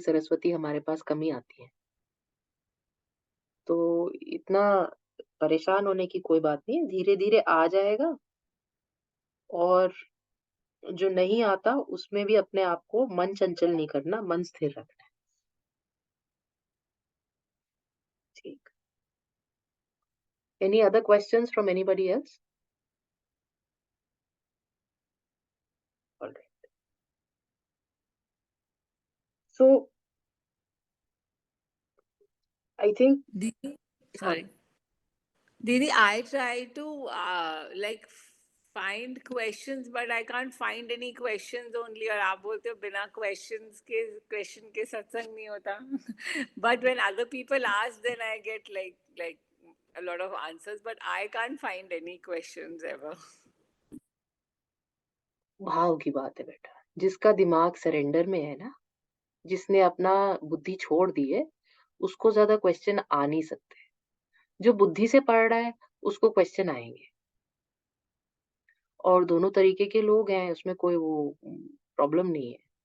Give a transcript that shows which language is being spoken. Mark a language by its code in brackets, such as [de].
[hi] सरस्वती हमारे पास कम ही आती है। तो इतना परेशान होने की कोई बात नहीं है, धीरे धीरे आ जाएगा। और जो नहीं आता उसमें भी अपने आप को मन चंचल नहीं करना, मन स्थिर रखना है। ठीक। [en] Any other questions from anybody else? All right. So I think, Didi, sorry. Didi, I try to like find questions, but I can't find any questions only. [hi] और आप बोलते हो बिना question के सत्संग नहीं होता. [en] But when other people ask, then I get like a lot of answers. But I can't find any questions ever. [hi] भाव की बात है बेटा. जिसका दिमाग सरेंडर में है ना, जिसने अपना बुद्धि छोड़ दी है, उसको ज्यादा क्वेश्चन आ नहीं सकते. जो बुद्धि से पढ़ रहा है, उसको क्वेश्चन आएंगे. और दोनों तरीके के लोग हैं, उसमें कोई वो प्रॉब्लम नहीं है.